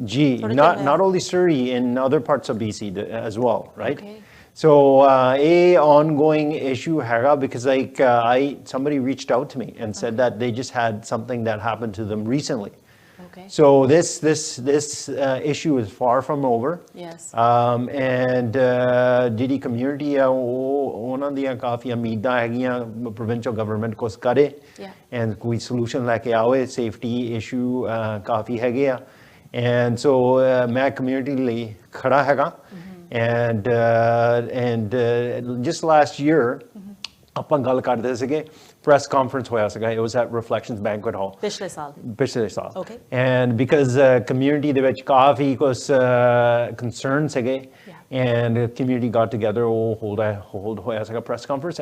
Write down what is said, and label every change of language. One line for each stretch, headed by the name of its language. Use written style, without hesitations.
English: Ji, not only Surrey, in other parts of BC as well, right? Okay. So a ongoing issue
Punjabi: haga
English: because like somebody reached out to me and said that they just had something that happened to them recently. Okay. So this issue is far from over. Yes.
Punjabi: And ਜਿਹੜੀ community ਆ ਉਹਨਾਂ ਦੀਆਂ ਕਾਫੀ ਉਮੀਦਾਂ ਹੈਗੀਆਂ provincial government ਕੋਲ ਕਰੇ, and ਕੋਈ solution ਲੈ ਕੇ ਆਵੇ. Safety issue ਕਾਫੀ ਹੈਗੇ ਆ, and so ਮੈਂ community ਲਈ ਖੜਾ ਹੈਗਾ.
English: And just last year,
Punjabi: ਆਪਾਂ ਗੱਲ ਕਰਦੇ ਸੀਗੇ, press conference ਹੋਇਆ ਸੀਗਾ.
English: It was at Reflections Banquet Hall.
Punjabi: ਪਿਛਲੇ ਸਾਲ.
English: Okay. And because community
Punjabi: ਦੇ ਵਿੱਚ ਕਾਫੀ ਕੁਝ
English: concern ਸੀਗੇ, and the community got together,
Punjabi: hold hoya saga
English: press conference.